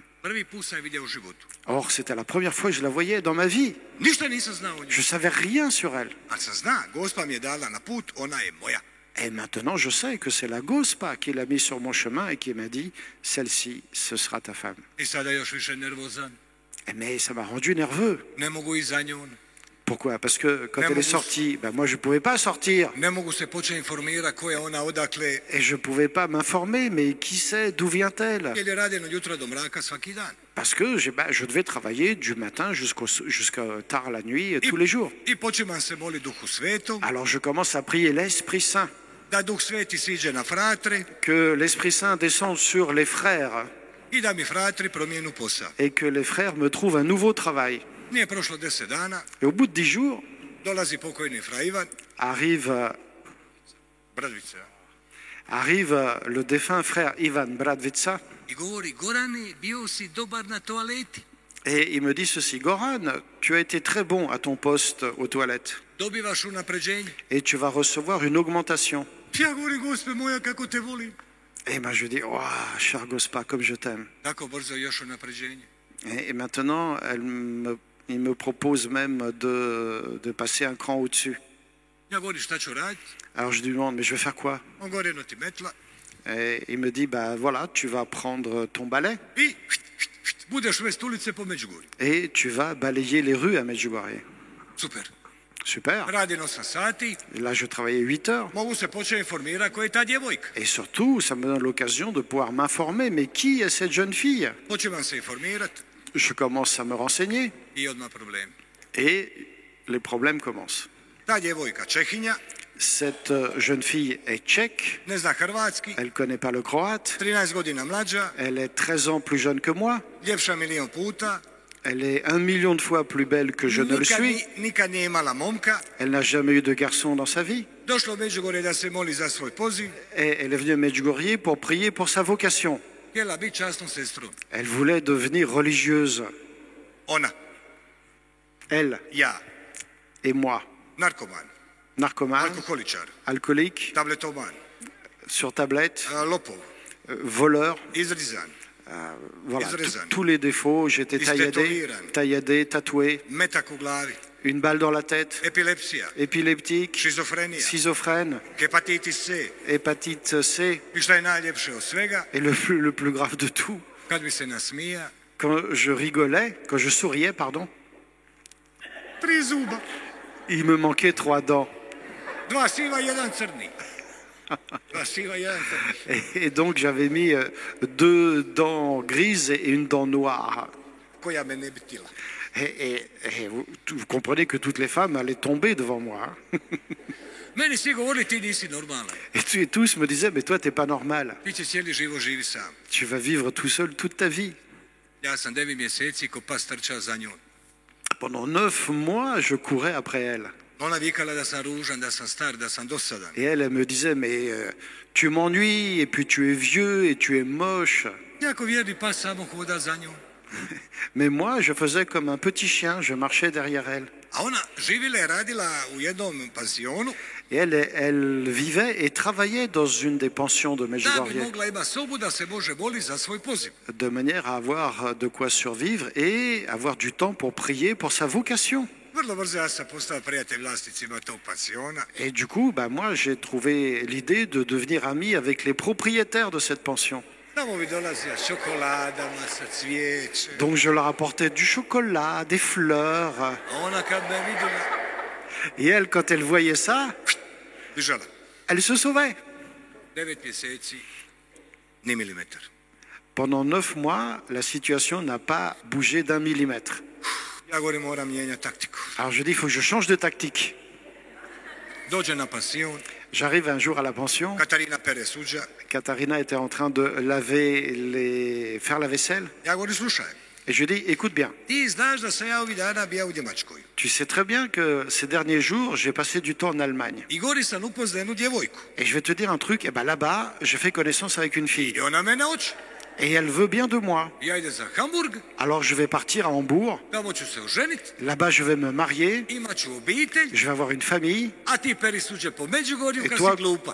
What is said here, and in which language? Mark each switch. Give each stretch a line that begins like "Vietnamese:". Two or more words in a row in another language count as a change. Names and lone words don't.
Croatian: Prvi put sam je vidio u životu.
French: Or, c'était la première fois que je la voyais dans ma vie.
Croatian: Ništa nisam znao o njoj.
French: Je savais rien sur elle.
Croatian: Ali sam zna, Gospa mi je dala na put, ona je moja.
French: Et maintenant, je sais que c'est la Gospa qui l'a mis sur mon chemin et qui m'a dit, celle-ci, ce sera ta femme.
Croatian: I sada još više nervozan.
French: Mais ça m'a rendu nerveux.
Croatian: Ne mogu iza njom.
French: Pourquoi? Parce que quand
Croatian: Ne
French: elle est
Croatian: mogu-
French: sortie, ben moi je ne pouvais pas sortir.
Croatian: Ne mogu se početi informirati ko je ona, odakle,
French: Et je ne pouvais pas m'informer, mais qui sait, d'où vient-elle?
Croatian: jer je radila od jutra do mraka svaki dan.
French: Parce que je devais travailler du matin jusqu'à tard la nuit, tous les jours.
Croatian: I počimam se moliti Duhu Svetom,
French: Alors je commence à prier l'Esprit Saint,
Croatian: da Duh Sveti siđe na fratre
French: que l'Esprit Saint descende sur les frères
Croatian: i da mi fratri promijenu posao.
French: et que les frères me trouvent un nouveau travail.
Croatian: Nije prošlo 10 dana,
French: Et au bout de 10 jours,
Croatian: dolazi pokojni fra Ivan,
French: arrive Bradvica, le défunt frère Ivan Bradvica
Croatian: i govori: Gorane, bio si dobar na toaleti.
French: et il me dit ceci: Goran, tu as été très bon à ton poste aux toilettes
Croatian: Dobivaš unapređenje.
French: et tu vas recevoir une augmentation.
Croatian: Ja govorim: Gospe moja, kako te volim.
French: Et moi je dis: oh, cher Gospa, comme je t'aime.
Croatian: Tako brzo još unapređenje.
French: Et maintenant, il me propose même de passer un cran au-dessus.
Croatian: Ja govorim: šta ću raditi?
French: Alors je lui demande: mais je vais faire quoi?
Croatian: On govori: eno ti metla.
French: Et il me dit: bah voilà, tu vas prendre ton balai
Croatian: I budeš vest ulice po Međugorju.
French: et tu vas balayer les rues à Medjugorje.
Croatian: Super.
French: Super.
Croatian: Radim 8 sati,
French: Et là, je travaillais 8 heures.
Croatian: mogu se početi informirati ko je ta djevojka.
French: Et surtout, ça me donne l'occasion de pouvoir m'informer. Mais qui est cette jeune fille?
Croatian: Počimam se informirati
French: Je commence à me renseigner
Croatian: i odmah problem.
French: et les problèmes commencent.
Croatian: Ta djevojka Čehinja,
French: Cette jeune fille est tchèque,
Croatian: ne zna hrvatski,
French: elle ne connaît pas le croate,
Croatian: 13 godina mlađa,
French: elle est 13 ans plus jeune que moi,
Croatian: ljepša milion puta,
French: elle est 1 million de fois plus belle que je ne le suis,
Croatian: nikad nije imala momka,
French: elle n'a jamais eu de garçon dans sa vie.
Croatian: došla u Međugorje da se moli za svoj poziv,
French: Et elle est venue à Medjugorje pour prier pour sa vocation.
Croatian: htjela biti časnom sestrom.
French: Elle voulait devenir religieuse.
Croatian: Ona,
French: Elle
Croatian: ja,
French: et moi,
Croatian: narkoman,
French: narcomane,
Croatian: alkoholičar,
French: alcoolique,
Croatian: tabletoman,
French: sur tablette,
Croatian: lopov,
French: voleur.
Croatian: izrizan,
French: Voilà,
Croatian: Izrezan.
French: tous les défauts. J'étais
Croatian: Istetoviran.
French: tailladé, tatoué,
Croatian: metak u glavi,
French: une balle dans la tête,
Croatian: epilepsija,
French: épileptique,
Croatian: šizofrenija,
French: schizophrène,
Croatian: hepatitis C.
French: hépatite C,
Croatian: I šta je najljepše od svega,
French: et le plus grave de tout,
Croatian: kad mi se nasmija,
French: quand je rigolais, quand je souriais, pardon,
Croatian: 3 zuba,
French: il me manquait 3 dents.
Croatian: 2 siva i 1 crni. 2 siva i 1 crni.
French: Et donc j'avais mis 2 dents grises et une dent noire.
Croatian: Koja me ne bi tila.
French: Et vous comprenez que toutes les femmes allaient tomber devant moi. Hein.
Croatian: Meni svi govorili: ti nisi normalan.
French: Et tous me disaient: mais toi, t'es pas normal.
Croatian: Ti će cijeli život živi sam.
French: Tu vas vivre tout seul toute ta vie.
Croatian: Ja sam 9 mjeseci ko pas trčao za njom.
French: Pendant 9 mois, je courais après elle.
Croatian: Ona vikala da sam ružan, da sam star, da sam dosadan.
French: Et elle me disait: mais tu m'ennuies, et puis tu es vieux, et tu es moche.
Croatian: Ja ko vjerni pas samo hoda za njom.
French: Mais moi, je faisais comme un petit chien, je marchais derrière elle.
Croatian: A ona živjela je radila u jednom pansionu
French: Et elle vivait et travaillait dans une des pensions de
Croatian: da bi Medjugorje, mogla ima sobu da se može moliti za svoj poziv.
French: de manière à avoir de quoi survivre et avoir du temps pour prier pour sa vocation.
Croatian: Vrlo brzo ja sam postao prijatelj vlasnicima tog pansiona.
French: Et du coup, moi, j'ai trouvé l'idée de devenir ami avec les propriétaires de cette pension.
Croatian: Tamo bi dolazio s čokoladama, sa cvijeće.
French: Donc je leur apportais du chocolat, des fleurs.
Croatian: A ona kad me vidjela,
French: Et elle, quand elle voyait ça,
Croatian: bižala.
French: elle se sauvait.
Croatian: 9 mjeseci, ni milimetar.
French: Pendant 9 mois, la situation n'a pas bougé d'1 millimètre.
Croatian: Ja govorim: moram mijenjati taktiku.
French: Alors je dis: il faut que je change de tactique.
Croatian: Dođe na pansion,
French: J'arrive un jour à la pension.
Croatian: Katarina pere suđa.
French: Katharina était en train de faire la vaisselle.
Croatian: Ja govorim: slušaj,
French: Et je dis: écoute bien,
Croatian: ti znaš da sam ja ovih dana bija u Njemačkoj.
French: tu sais très bien que ces derniers jours, j'ai passé du temps en Allemagne.
Croatian: I gori sam upoznao jednu djevojku.
French: Et je vais te dire un truc, là-bas, je fais connaissance avec une fille.
Croatian: I ona mene hoće.
French: Et elle veut bien de moi.
Croatian: Ja idem za Hamburg,
French: Alors je vais partir à Hambourg.
Croatian: tamo ću se oženiti,
French: Là-bas, je vais me marier.
Croatian: imat ću obitelj,
French: Je vais avoir une famille.
Croatian: a ti peri suđe po Međugorju
French: Et
Croatian: kad
French: toi,
Croatian: si glupa.